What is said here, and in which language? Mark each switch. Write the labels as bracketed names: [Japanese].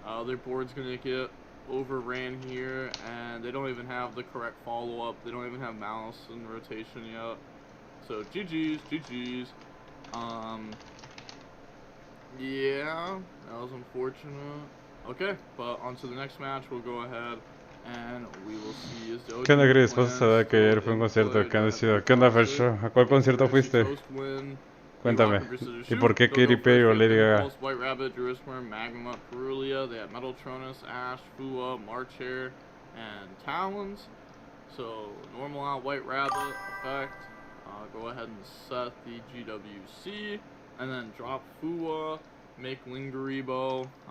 [English] Their board's gonna get overran here, and they don't even have the correct follow-up. They don't even have mouse in rotation yet. So GG's. Yeah, that was unfortunate. Okay, but on to the next match, we'll go ahead and we will see as [Spanish] ¿Qué onda, Chris? Pues saber que ayer fue un concierto que han decidido. ¿Qué onda, Fercho? ¿A cuál concierto fuiste? Cuéntame. ¿Y por qué Katy Perry o Lady Gaga? [English] White Rabbit, Jerusalem, Magma, Perulia. They have Metal Tronus, Ash, Fua, Marcher, and Talons. So normal out White Rabbit effect. Go ahead and set the GWC, and then drop Fua, make Lingeribo.